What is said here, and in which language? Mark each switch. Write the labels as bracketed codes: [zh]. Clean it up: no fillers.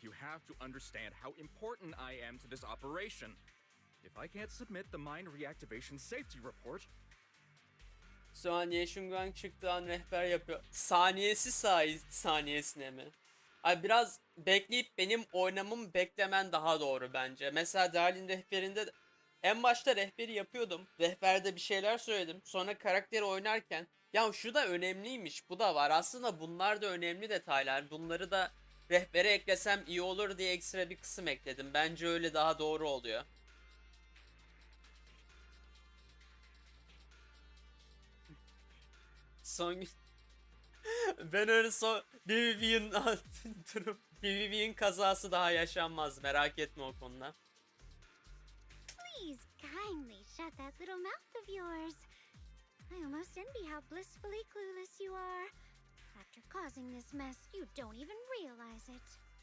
[en] You have to understand how important I am to this operation. If I can't submit the mine reactivation safety report, [tr] Şu an Ye Xinguang çıktığı an rehber yapıyor. Saniyesine mi? Ay biraz bekleyip benim oynamamı beklemen daha doğru bence. Mesela Darlin rehberinde en başta rehberi yapıyordum. Rehberde bir şeyler söyledim. Sonra karakteri oynarken ya şu da önemliymiş, bu da var. Aslında bunlar da önemli detaylar. Bunları da rehbere eklesem iyi olur diye ekstra bir kısım ekledim. Bence öyle daha doğru oluyor. Son gün... Ben öyle son... BBB'in kazası daha yaşanmaz. Merak etme o konuda. [en] Please kindly shut that little mouth of yours. I almost envy how blissfully clueless you are. After causing this mess, you don't even realize it.